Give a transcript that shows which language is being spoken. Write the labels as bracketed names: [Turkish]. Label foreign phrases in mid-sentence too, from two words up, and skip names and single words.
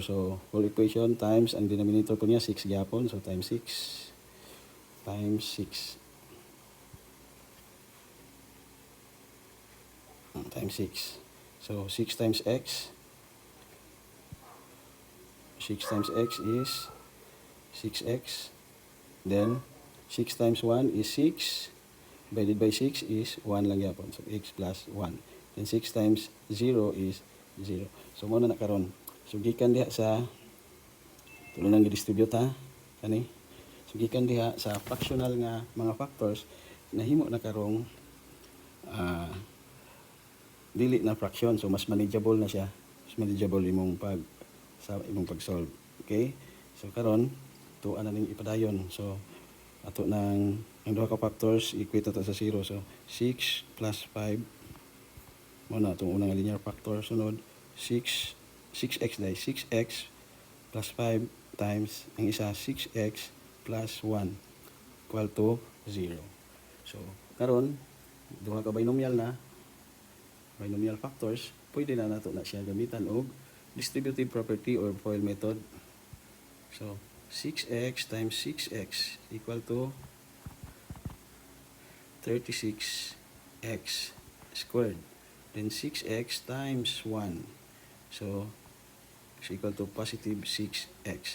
[Cebuano] So [English] whole equation times [Cebuano] ang denominator po niya 6 gyapon, [English] so times 6 times 6 times 6. So 6 times x, 6 times x is 6x. Then 6 times 1 is 6 divided by 6 is 1 [Cebuano] lang yapon, [English] so x plus 1. Then 6 times 0 is 0. [Cebuano] So mo na karon. So gikan diha sa tulo nang i-distribute ha kani. So gikan diha sa fractional nga mga factors nahimo na karong dili na fraction, so mas manageable na siya, mas manageable imong pag-solve. Okay, so karon tuwa na ning ipadayon. So ato nang ang duha ka factors [English] equate to [Cebuano] sa 0, so 6 plus 5 mo na itong unang [English] linear factor. [Cebuano] Sunod 6x dahil 6x [English] plus 5 times [Cebuano] ang isa 6x [English] plus 1 equal to 0. [Cebuano] So karon duha ka [English] binomial factors, [Cebuano] pwede na nato na siya gamitan og [English] distributive property or FOIL method. So 6x times 6x equal to 36x squared. Then 6x times 1, so is equal to positive 6x.